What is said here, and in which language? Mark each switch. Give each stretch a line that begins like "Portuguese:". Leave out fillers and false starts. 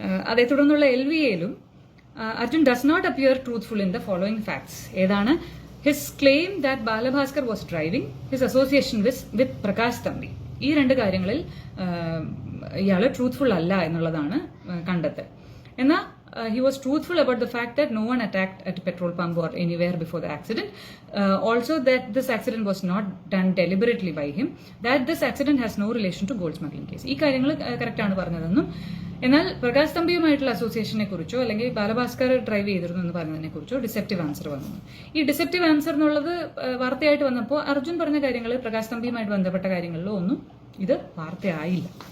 Malayalam: അതേ തുടർന്നുള്ള LVAയിലും
English: Arjun does not appear truthful in the following facts. ഏതാണ്? His claim that Balabhaskar was driving, his association with Prakash Thampi.
Malayalam: ഈ രണ്ട് കാര്യങ്ങളിൽ ഇയാള് ട്രൂത്ത്ഫുൾ അല്ല എന്നുള്ളതാണ് കണ്ടെത്തൽ.
English: എന്നാൽ he was truthful about the fact that no one attacked at a petrol pump or anywhere before the accident. Also that this accident was not done deliberately by him. That this accident has no relation to gold smuggling case.
Malayalam: ഈ കാര്യങ്ങൾ correct ആണ് പറഞ്ഞതെന്നും, എന്നാൽ പ്രകാശ് തമ്പിയുമായിട്ടുള്ള അസോസിയേഷനെ കുറിച്ചോ അല്ലെങ്കിൽ Balabhaskar drive ചെയ്തിരുന്നു എന്ന് പറഞ്ഞതിനെ കുറിച്ചോ ഡിസെപ്റ്റീവ് ആൻസർ വന്നു. ഈ ഡിസെപ്റ്റീവ് ആൻസർ എന്നുള്ളത് വാർത്തയായിട്ട് വന്നപ്പോൾ അർജുൻ പറഞ്ഞ കാര്യങ്ങൾ പ്രകാശ് തമ്പിയുമായിട്ട് ബന്ധപ്പെട്ട കാര്യങ്ങളിലോ ഒന്നും ഇത് വാർത്തയായില്ല.